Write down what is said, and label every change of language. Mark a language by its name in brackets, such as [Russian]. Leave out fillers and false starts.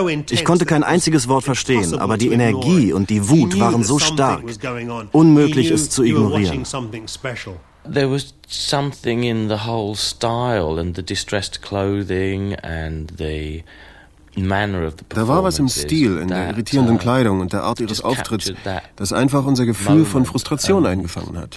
[German] Ich konnte kein einziges Wort verstehen, aber die Energie und die Wut waren so stark, unmöglich es zu ignorieren. [English] There was something in the whole style and the distressed clothing and the manner of the performances. [German] Da war was im Stil, in der irritierenden Kleidung und der Art ihres Auftritts, das einfach unser Gefühl von Frustration eingefangen hat.